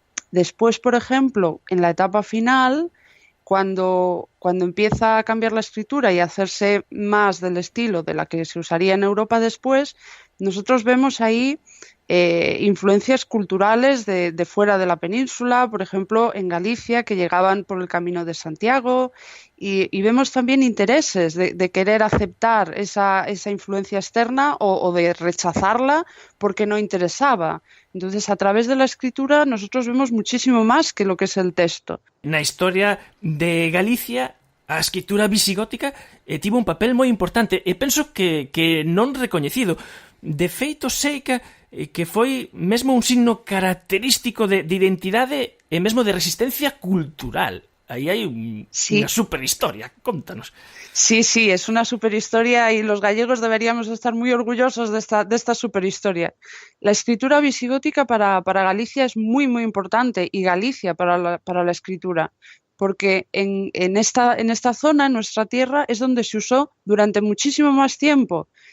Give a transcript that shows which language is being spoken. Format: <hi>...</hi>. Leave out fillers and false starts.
<es>Después, por ejemplo, en la etapa final, cuando empieza a cambiar la escritura y a hacerse más del estilo de la que se usaría en Europa después, nosotros vemos ahí influencias culturales de fuera de la península, por ejemplo, en Galicia, que llegaban por el Camino de Santiago, y vemos también intereses de querer aceptar esa influencia externa o de rechazarla porque no interesaba. Entonces, a través de la escritura nosotros vemos muchísimo más que lo que es el texto.</es> <gl>Na historia de Galicia, a escritura visigótica tivo un papel moi importante e penso que non recoñecido. De feito, sei que foi mesmo un signo característico de identidade e mesmo de resistencia cultural. Aí hai unha superhistoria, contanos.</gl> <es>Sí, es una superhistoria y los gallegos deberíamos estar muy orgullosos de esta superhistoria. La escritura visigótica para Galicia es muy, muy importante, y Galicia para la escritura, porque en esta zona, en nuestra tierra, es donde se usó durante muchísimo más tiempo.</es>